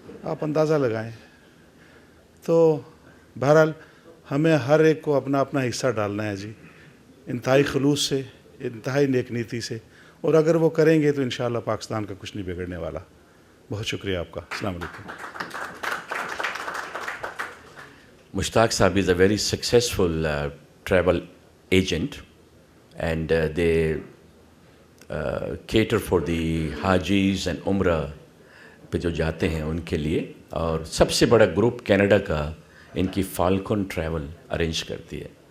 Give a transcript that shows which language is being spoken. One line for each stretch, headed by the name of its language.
Urdu: آپ اندازہ لگائیں. تو بہرحال ہمیں ہر ایک کو اپنا اپنا حصہ ڈالنا ہے جی، انتہائی خلوص سے، انتہائی نیک نیتی سے، اور اگر وہ کریں گے تو انشاءاللہ پاکستان کا کچھ نہیں بگڑنے والا. بہت شکریہ آپ کا. السلام علیکم.
English: Mushtaq Saab is a very successful travel agent, and they cater for the Hajis and Umrah
Urdu: پہ جو جاتے ہیں ان کے لیے. اور سب سے بڑا گروپ کینیڈا کا ان کی فالکن ٹریول ارینج کرتی ہے.